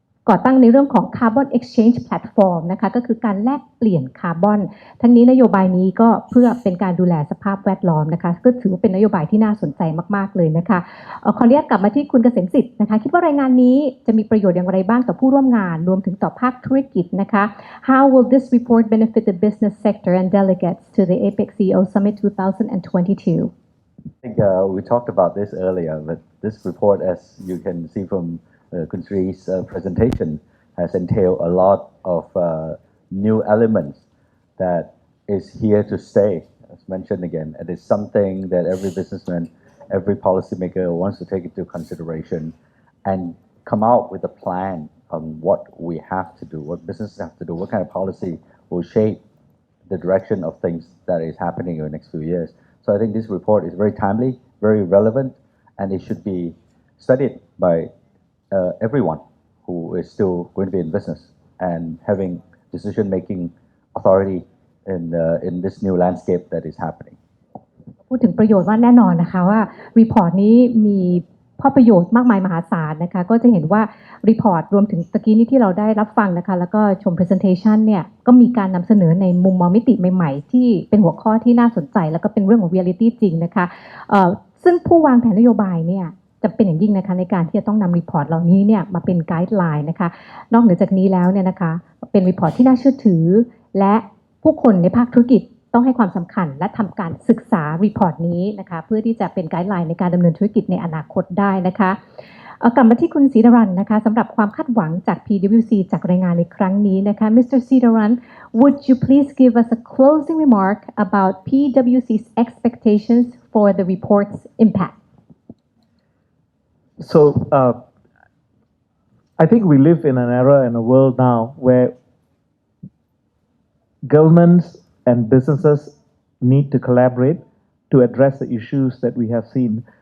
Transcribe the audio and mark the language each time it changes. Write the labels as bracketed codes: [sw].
[th] ก่อตั้งในเรื่องของ Carbon Exchange Platform นะคะก็คือการแลกเปลี่ยนคาร์บอนทั้งนี้นโยบายนี้ก็เพื่อเป็นการดูแลสภาพแวดล้อมนะคะก็ถือว่าเป็นนโยบายที่น่าสนใจมากๆเลยนะคะขออนุญาตกลับมาที่คุณเกษมสิทธิ์นะคะคิดว่ารายงานนี้จะมีประโยชน์อย่างไรบ้างต่อผู้ร่วมงานรวมถึงต่อภาคธุรกิจนะคะ [en] How will this report benefit the business sector and delegates to the APEC CEO Summit 2022? I think we talked about this earlier, but this report, as you can see from Kun Sri's presentation, has entailed a lot of new elements that is here to stay, as mentioned again. It is something that every businessman, every policymaker wants to take into consideration and come out with a plan on what we have to do, what businesses have to do, what kind of policy will shape the direction of things that is happening in the next few years. So I think this report is very timely, very relevant, and it should be studied by everyone who is still going to be in business and having decision-making authority in this new landscape that is happening. [th] พูดถึงประโยชน์ว่าแน่นอนนะคะว่ารีพอร์ตนี้มีข้อประโยชน์มากมายมหาศาลนะคะก็จะเห็นว่ารีพอร์ตรวมถึงตะกี้นี้ที่เราได้รับฟังนะคะแล้วก็ชม presentation เนี่ยก็มีการนำเสนอในมุมมองมิติใหม่ๆที่เป็นหัวข้อที่น่าสนใจแล้วก็เป็นเรื่องของ reality จริงนะคะ ซึ่งผู้วางแผนนโยบายเนี่ยจำเป็นอย่างยิ่งนะคะในการที่จะต้องนำรีพอร์ตเหล่านี้เนี่ยมาเป็นไกด์ไลน์นะคะนอกเหนือจากนี้แล้วเนี่ยนะคะเป็นรีพอร์ตที่น่าเชื่อถือและผู้คนในภาคธุรกิจต้องให้ความสำคัญและทำการศึกษารีพอร์ตนี้นะคะเพื่อที่จะเป็นไกด์ไลน์ในการดำเนินธุรกิจในอนาคตได้นะคะกลับมาที่คุณศรีดารันนะคะสำหรับความคาดหวังจาก PwC จากรายงานในครั้งนี้นะคะ Mr. [en] Sridharan, would you please give us a closing remark about PwC's expectations for the report's impact? So I think we live in an era in a world now where governments and businesses need to collaborate to address the issues that we have seen.